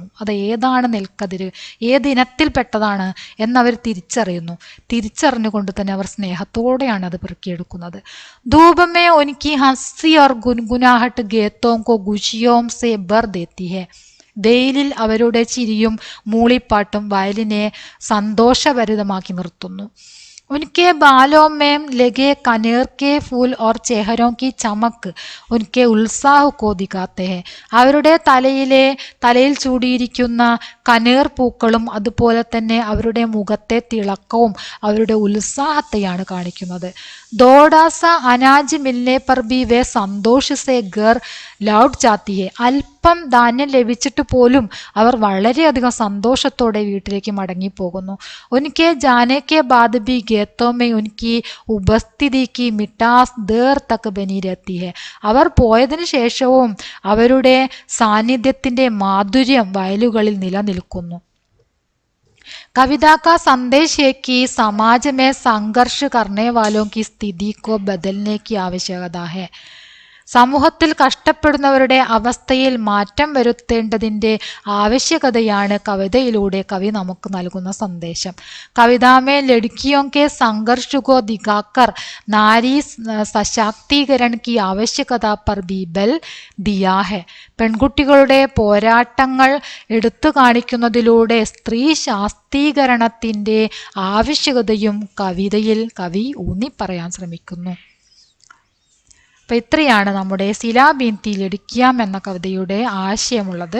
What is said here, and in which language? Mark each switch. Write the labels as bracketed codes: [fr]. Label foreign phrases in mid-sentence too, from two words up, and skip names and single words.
[ml] അത് ഏതാണ് നെൽക്കതിര്, ഏതിനത്തിൽപ്പെട്ടതാണ് എന്നവർ തിരിച്ചറിഞ്ഞുകൊണ്ട് തന്നെ അവർ സ്നേഹത്തോടെയാണ് അത് പെറുക്കിയെടുക്കുന്നത്. [hi] धूप में उनकी हँसी और गुनगुनाहट खेतों को खुशियों से भर देती है. [ml] വെയിലിൽ അവരുടെ ചിരിയും മൂളിപ്പാട്ടും വയലിനെ സന്തോഷഭരിതമാക്കി നിർത്തുന്നു. [hi] उनके बालों में लगे कनेर के फूल और चेहरों की चमक उनके उत्साह को दिखाते हैं. [ml] അവരുടെ തലയിൽ ചൂടിയിരിക്കുന്ന കനേർ പൂക്കളും അതുപോലെ തന്നെ അവരുടെ മുഖത്തെ തിളക്കവും അവരുടെ ഉത്സാഹത്തെയാണ് കാണിക്കുന്നത്. [hi] थोड़ा सा अनाज मिलने पर भी वे संतोष से घर लौट जाती हैं. [ml] അല്പം ധാന്യം ലഭിച്ചിട്ട് പോലും അവർ വളരെയധികം സന്തോഷത്തോടെ വീട്ടിലേക്ക് മടങ്ങിപ്പോകുന്നു. [hi] उनके जाने के बाद भी खेतों में उनकी उपस्थिति की मिठास देर तक बनी रहती है. [ml] അവർ പോയതിനു ശേഷവും അവരുടെ സാന്നിധ്യത്തിന്റെ മാധുര്യം വയലുകളിൽ നിലനിൽക്കുന്നു. [hi] कविता का संदेश है कि समाज में संघर्ष करने वालों की स्थिति को बदलने की आवश्यकता है. [ml] സമൂഹത്തിൽ കഷ്ടപ്പെടുന്നവരുടെ അവസ്ഥയിൽ മാറ്റം വരുത്തേണ്ടതിൻ്റെ ആവശ്യകതയാണ് കവിതയിലൂടെ കവി നമുക്ക് നൽകുന്ന സന്ദേശം. [hi] കവിതാമേ ലड़कियों के संघर्ष को दिखाकर नारी सशक्तिकरण की आवश्यकता पर भी बल दिया है. [ml] പെൺകുട്ടികളുടെ പോരാട്ടങ്ങൾ എടുത്തു കാണിക്കുന്നതിലൂടെ സ്ത്രീ ശാക്തീകരണത്തിൻ്റെ ആവശ്യകതയും കവിതയിൽ കവി ഊന്നിപ്പറയാൻ ശ്രമിക്കുന്നു. അപ്പം ഇത്രയാണ് നമ്മുടെ സിരാബീന്തി ലടിക്കാം എന്ന കവിതയുടെ ആശയമുള്ളത്.